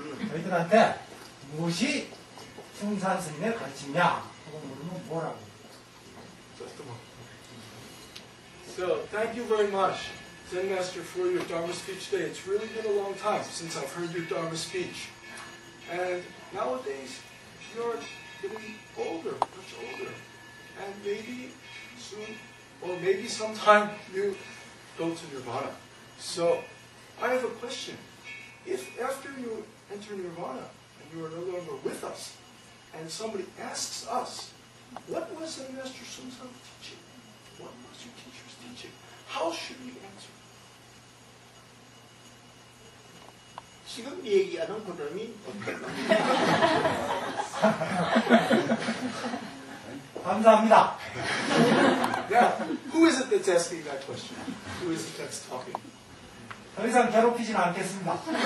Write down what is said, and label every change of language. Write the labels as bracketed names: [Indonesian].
[Korean] 저희들한테 무엇이 승산 스님의 가르침이냐 하고 물으면 뭐라고? [English] So thank you very much, Zen Master, for your Dharma speech today. It's really been a long time since I've heard your Dharma speech. And nowadays, you're getting older, much older. And maybe soon, or maybe sometime, you go to Nirvana. So I have a question. If after you enter Nirvana, and you are no longer with us, and somebody asks us, what was Zen Master Sun San teaching? What was your teacher's teaching? How should we answer? [Korean] 지금 얘기하는 그놈이 어떤 감사합니다. [English] Now, who is it that's asking that question? Who is it that's talking? [Korean] 더 이상 괴롭히진 않겠습니다.